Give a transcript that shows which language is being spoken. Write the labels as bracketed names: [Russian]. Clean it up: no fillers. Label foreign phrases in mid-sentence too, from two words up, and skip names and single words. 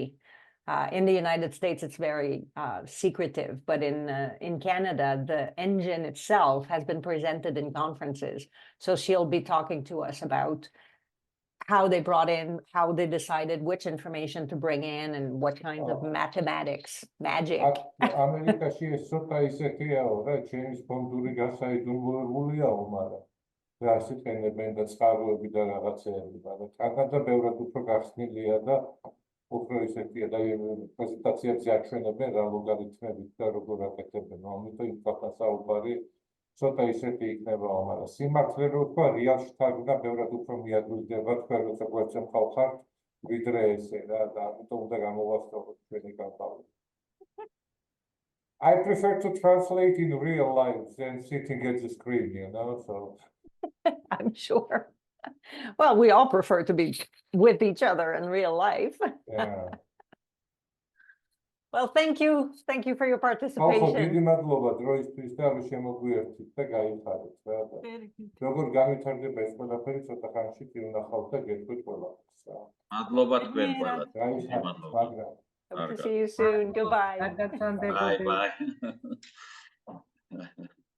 [English] In the United States, it's very secretive, but in Canada, the engine itself has been presented in conferences. So she'll be talking to us about how they brought in, how they decided which information to bring in, and what kinds of mathematics, magic. [Georgian] ამერიკაში ეს ცოტა ისეთიაო რა, ჩემის ფონდური გასაიდუმლოებულიაო, მაგრამ რას იყენებენ და წყაროები და რაღაცეები, მაგრამ კანადა ბევრად უფრო გახსნილია და უფრო ისეთია და პრეზენტაციებზე აჩვენებენ რა ლოგარითმებით და როგორ აკეთებენ, ამიტომ იმ ფაქტს საუბარი ცოტა ისეთი იქნებაო, მაგრამ სიმართლე რო ვთქვა, რეალში თარგმნა ბევრად უფრო მიადვილდება თქვენ როცა გვერდზე მყავხართ, ვიდრე ესე რა და ამიტომ უნდა გამოვასწოროთ ჩვენი კამპანია. [English] I prefer to translate in real life than sitting at the screen, you know, so. I'm sure. Well, we all prefer to be with each other in real life. Yeah. Well, thank you. Thank you for your [Georgian] ხო, [English] participation. [Georgian] დიდი მადლობა დროისთვის და რომ შემოგვიერთით და გაიხარეთ რა და როგორ განვითარდება ეს ყველაფერი ცოტა ხანში ვნახავთ და გეტყვით ყველაფერს რა. მადლობა თქვენ ყველას. გაიხარეთ, მადლობა. მაგრამ [English] Hope to see you soon. Goodbye. Bye bye.